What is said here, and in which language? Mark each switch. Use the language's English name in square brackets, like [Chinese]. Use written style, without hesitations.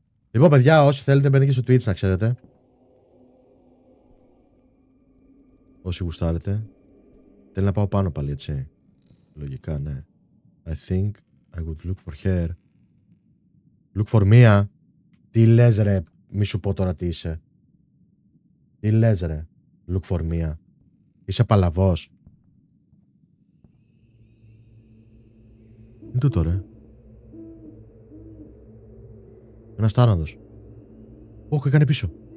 [Greek] Λοιπόν, παιδιά, όσοι θέλετε μπαίνετε και στο Twitch, να ξέρετε. Όσοι γουστάρετε. Θέλει να πάω πάνω πάλι, έτσι. Λογικά, ναι. [English] I think I would look for her. Look for Mia. [Greek] Τι λες ρε. Μη σου πω τώρα τι είσαι. Τι λες ρε, [English] look for me. [Greek] Είσαι παλαβός. Είναι τούτο ρε. Ένας τάρανδος. Όχι, έκανε πίσω.